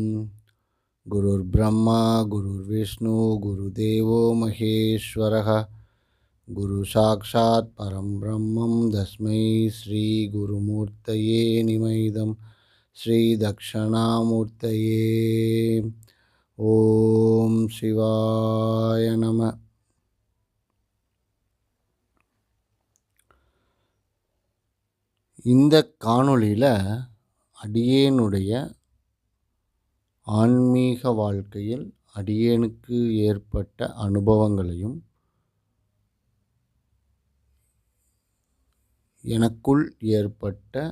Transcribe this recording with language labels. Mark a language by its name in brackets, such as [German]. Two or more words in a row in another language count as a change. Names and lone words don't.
[Sanskrit] गुरुर्ब्रह्मा गुरुर्विष्णु गुरुदेवो महेश्वरः गुरु साक्षात् परं ब्रह्मं तस्मै श्री गुरुमूर्तये निमैदं श्री दक्षिणामूर्तये ओम शिवाय नमः। [Tamil] இந்த காணொளியில் அடியேனுடைய ஆன்மீக வாழ்க்கையில் அடியேனுக்கு ஏற்பட்ட அனுபவங்களையும் எனக்குள் ஏற்பட்ட